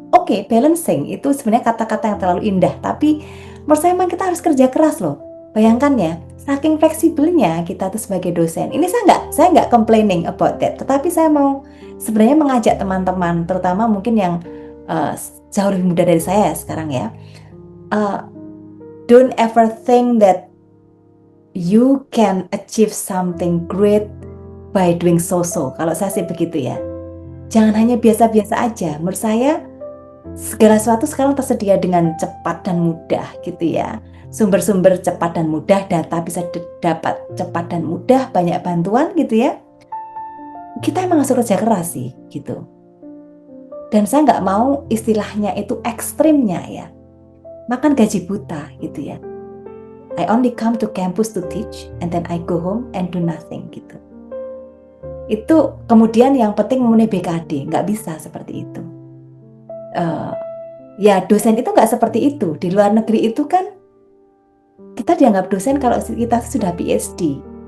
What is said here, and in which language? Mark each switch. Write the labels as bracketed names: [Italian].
[Indonesian] Oke, balancing itu sebenarnya kata-kata yang terlalu indah. Tapi menurut saya memang kita harus kerja keras loh. Bayangkan ya, saking fleksibelnya kita tuh sebagai dosen. Ini saya nggak [English] complaining about that. [Indonesian] Tetapi saya mau sebenarnya mengajak teman-teman, terutama mungkin yang jauh lebih muda dari saya sekarang ya. [English] Don't ever think that you can achieve something great by doing so-so. [Indonesian] Kalau saya sih begitu ya. Jangan hanya biasa-biasa aja. Menurut saya segala sesuatu sekarang tersedia dengan cepat dan mudah gitu ya. Sumber-sumber cepat dan mudah, data bisa dapat cepat dan mudah, banyak bantuan gitu ya. Kita emang harus kerja keras sih gitu. Dan saya nggak mau istilahnya itu ekstrimnya ya. Makan gaji buta gitu ya. [English] I only come to campus to teach and then I go home and do nothing gitu. [Indonesian] Itu kemudian yang penting memenuhi BKD, nggak bisa seperti itu. Ya dosen itu nggak seperti itu. Di luar negeri itu kan kita dianggap dosen kalau kita sudah PhD.